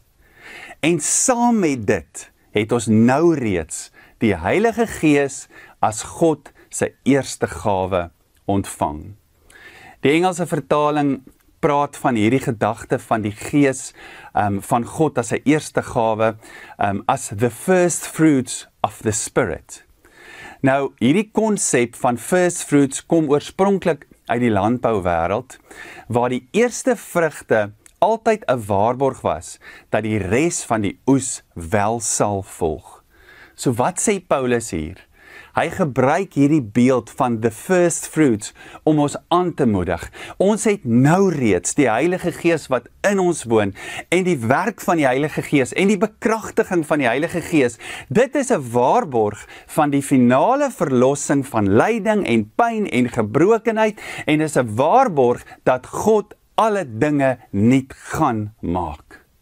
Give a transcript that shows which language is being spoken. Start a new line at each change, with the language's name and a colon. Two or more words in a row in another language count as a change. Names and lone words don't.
Afrikaans: En saam met dit het ons nou reeds die Heilige Gees as God se eerste gawe ontvang. Die Engelse vertaling praat van hierdie gedagte van die Gees van God as 'n eerste gawe,
English: as the first fruits of the Spirit.
Afrikaans: Nou, hierdie konsep van
English: first fruits
Afrikaans: kom oorspronklik uit die landbouwêreld, waar die eerste vrugte altyd 'n waarborg was, dat die res van die oes wel sal volg. So wat sê Paulus hier? Hy gebruik hierdie beeld van
English: the first fruits
Afrikaans: om ons aan te moedig. Ons het nou reeds die Heilige Gees wat in ons woon en die werk van die Heilige Gees en die bekragtiging van die Heilige Gees. Dit is 'n waarborg van die finale verlossing van lyding en pyn en gebrokenheid en is 'n waarborg dat God alle dinge nuut gaan maak.